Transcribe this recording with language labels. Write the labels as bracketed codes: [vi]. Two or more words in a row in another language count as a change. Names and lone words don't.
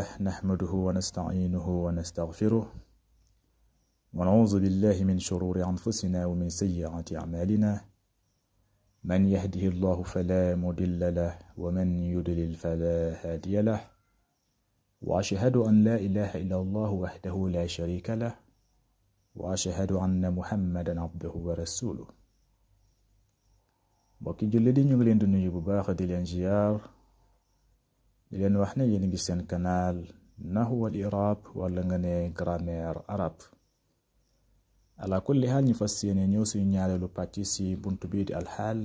[ar] نحمده ونستعينه ونستغفره ونعوذ بالله من شرور أنفسنا ومن سيئات أعمالنا من يهده الله فلا مضل له ومن يضلل فلا هادي له وأشهد أن لا إله إلا الله وحده لا شريك له وأشهد أن محمدا عبده ورسوله. [wo] mbokki jullit yi ñu ngi leen di nuyu bu baax di leen ziyaar di leen wax ne yéen ngi seen canal Nahwu wal I'rab wala nga ne [fr] grammaire arabe. [ar] على كل حال [wo] ñu fas yéene ñëw suñu ñaareelu pàcc si buntu bii di alxaal.